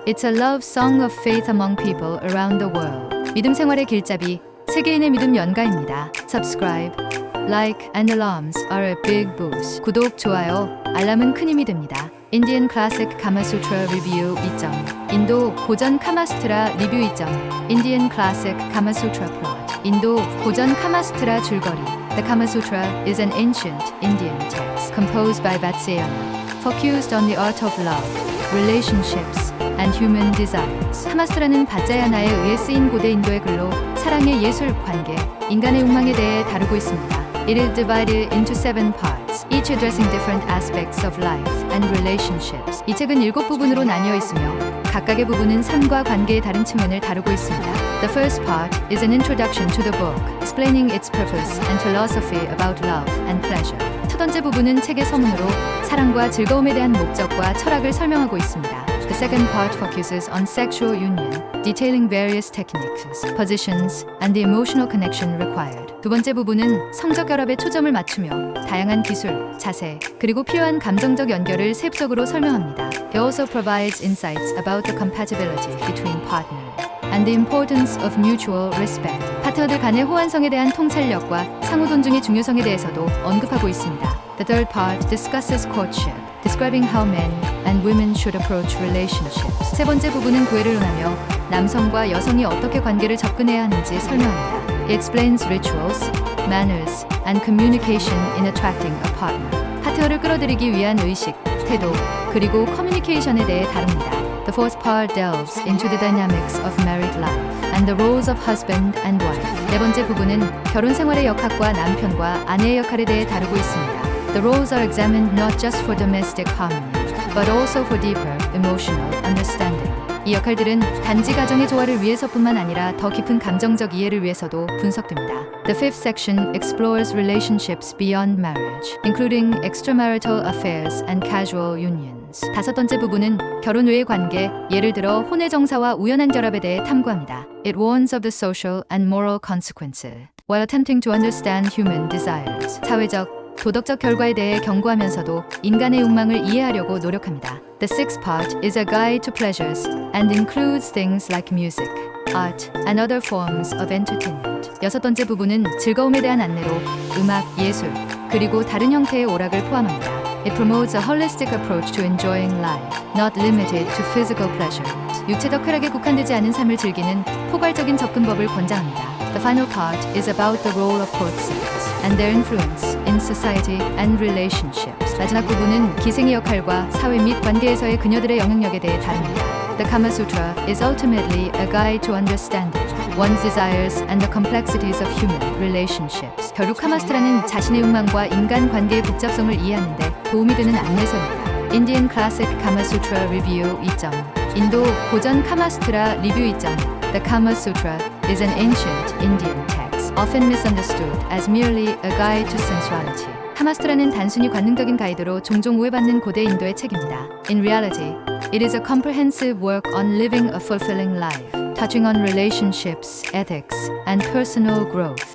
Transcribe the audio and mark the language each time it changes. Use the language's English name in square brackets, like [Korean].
[English] It's a love song of faith among people around the world. [Korean] 믿음 생활의 길잡이, 세계인의 믿음 연가입니다. [English] Subscribe, like and alarms are a big boost. [Korean] 구독, 좋아요, 알람은 큰 힘이 됩니다. [English] Indian Classic Kama Sutra Review 2점. [Korean] 인도 고전 카마수트라 리뷰 2점. [English] Indian Classic Kama Sutra Plot. [Korean] 인도 고전 카마수트라 줄거리. [English] The Kama Sutra is an ancient Indian text composed by Vatsyayana, focused on the art of love, relationships, and human desires. [Korean] 카마수트라는 vatsyayana에 의해 쓰인 고대 인도의 글로 사랑의 예술, 관계, 인간의 욕망에 대해 다루고 있습니다. [English] It is divided into 7 parts, each addressing different aspects of life and relationships. [Korean] 이 책은 7부분으로 나뉘어 있으며 각각의 부분은 삶과 관계의 다른 측면을 다루고 있습니다. [English] The first part is an introduction to the book, explaining its purpose and philosophy about love and pleasure. [Korean] 첫 번째 부분은 책의 서문으로 사랑과 즐거움에 대한 목적과 철학을 설명하고 있습니다. [English] The second part focuses on sexual union, detailing various techniques, positions, and the emotional connection required. [Korean] 두 번째 부분은 성적 결합에 초점을 맞추며 다양한 기술, 자세, 그리고 필요한 감정적 연결을 세부적으로 설명합니다. [English] It also provides insights about the compatibility between partners and the importance of mutual respect. [Korean] 파트너들 간의 호환성에 대한 통찰력과 상호 존중의 중요성에 대해서도 언급하고 있습니다. [English] The third part discusses courtship, describing how men and women should approach relationships. [Korean] 세 번째 부분은 구애를 논하며 남성과 여성이 어떻게 관계를 접근해야 하는지 설명합니다. [English] It explains rituals, manners, and communication in attracting a partner. [Korean] 파트너를 끌어들이기 위한 의식, 태도, 그리고 커뮤니케이션에 대해 다룹니다. [English] The fourth part delves into the dynamics of married life and the roles of husband and wife. [Korean] 네 번째 부분은 결혼 생활의 역학과 남편과 아내의 역할에 대해 다루고 있습니다. [English] The roles are examined not just for domestic harmony, but also for deeper emotional understanding. [Korean] 이 역할들은 단지 가정의 조화를 위해서뿐만 아니라 더 깊은 감정적 이해를 위해서도 분석됩니다. [English] The fifth section explores relationships beyond marriage, including extramarital affairs and casual unions. [Korean] 다섯 번째 부분은 결혼 외의 관계, 예를 들어 혼외 정사와 우연한 결합에 대해 탐구합니다. [English] It warns of the social and moral consequences, while attempting to understand human desires. [Korean] 사회적, 도덕적 결과에 대해 경고하면서도 인간의 욕망을 이해하려고 노력합니다. [English] The sixth part is a guide to pleasures and includes things like music, art, and other forms of entertainment. [Korean] 여섯 번째 부분은 즐거움에 대한 안내로 음악, 예술, 그리고 다른 형태의 오락을 포함합니다. [English] It promotes a holistic approach to enjoying life, not limited to physical pleasures. [Korean] 육체적 쾌락에 국한되지 않은 삶을 즐기는 포괄적인 접근법을 권장합니다. [English] The final part is about the role of courtesans and their influence in society and relationships. [Korean] 마지막 부분은 기생의 역할과 사회 및 관계에서의 그녀들의 영향력에 대해 다룹니다. [English] The Kama Sutra is ultimately a guide to understanding one's desires and the complexities of human relationships. [Korean] 결국 카마수트라는 자신의 욕망과 인간 관계의 복잡성을 이해하는 데 도움이 되는 안내서입니다. [English] Indian Classic Kama Sutra Review 2점. [Korean] 인도 고전 카마수트라 리뷰 2점. [English] The Kama Sutra is an ancient Indian text, often misunderstood as merely a guide to sensuality. [Korean] 카마수트라는 단순히 관능적인 가이드로 종종 오해받는 고대 인도의 책입니다. [English] In reality, it is a comprehensive work on living a fulfilling life, touching on relationships, ethics, and personal growth.